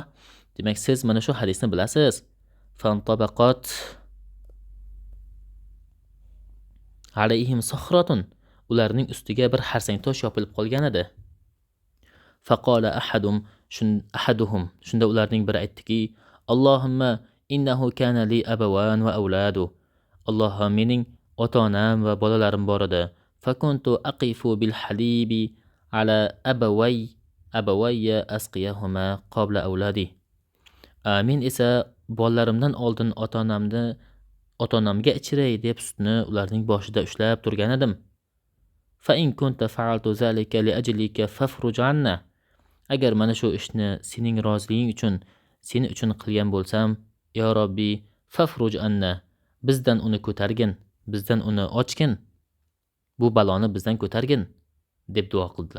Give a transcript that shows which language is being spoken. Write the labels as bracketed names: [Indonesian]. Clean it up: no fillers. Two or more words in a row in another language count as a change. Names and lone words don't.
[Uzbek] Demak, siz mana shu hadisni bilasiz. [Arabic] فانطبقت عليهم صخرة. [Uzbek] Ularning ustiga bir harsang tosh yopilib qolgan edi. [Arabic] فقال أحدهم. [Uzbek] Shunda ularning biri aytdiki: [Arabic] اللهم إنه كان لي أبوان وأولاد. [Uzbek] Allohim, mening ota-onam va bolalarim bor edi. [Arabic] فكنت أقف بالحليب على أبوي أسقيهما قبل أولادي. [Uzbek] Men esa bolalarimdan oldin ota-onamga ichiray deb sutni ularning boshida ushlab turgan edim. [Arabic] فإن كنت فعلت ذلك لأجلك فافرج عنا. [Uzbek] Agar mana shu ishni sening roziligiing uchun, seni uchun qilgan bo'lsam, [Arabic] يا ربي, فافرج عنا, [Uzbek] bizdan uni ko'targin, bizdan uni ochgin, bu baloni bizdan ko'targin deb duo qildilar.